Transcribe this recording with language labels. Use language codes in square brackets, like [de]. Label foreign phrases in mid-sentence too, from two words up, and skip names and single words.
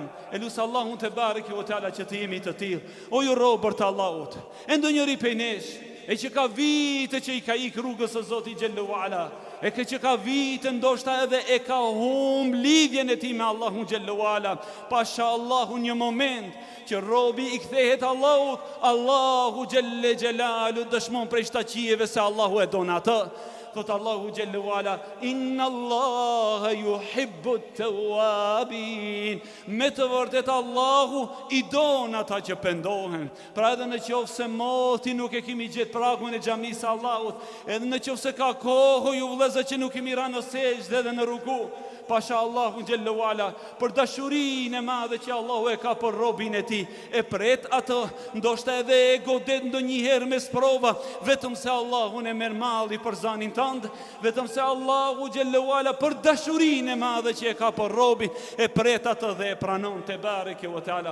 [sq] Elus Allahun [ar] تبارك وتعالى [sq] që të jemi të tillë. O ju robër të Allahut, e ndonjëri prej nesh e që ka vite që i ka ik rrugës së Zotit [ar] جل وعلا, [sq] e që ka vite ndoshta edhe e ka humb lidhjen e tij me Allahun [ar] جل وعلا. [sq] Pasha Allahu një moment që robi i kthehet Allahut, Allahu [ar] جل جلاله [sq] dëshmon prej shtaqieve se Allahu e don atë. Thot Allahu [ar] جل وعلا, إن الله يحب التوابين. [sq] Me të vërtet Allahu i don ata që pendohen. Pra edhe në qoftë se moti nuk e kemi gjetë pragun e xhamisë së Allahut, edhe në qoftë se ka kohë ju vëllezër që nuk kemi rënë në sejdë dhe në ruku, pasha Allahu [ar] جل وعلا, [sq] për dashurinë e madhe që Allahu e ka për robin e tij, e pret atë, ndoshta edhe e godet ndonjëherë me sprova, vetëm se Allahu e merr malli për zanin tënd, vetëm se Allahu [ar] جل وعلا [sq] për dashurinë e madhe që e ka për robin, e pret atë dhe e pranon [ar] تبارك وتعالى.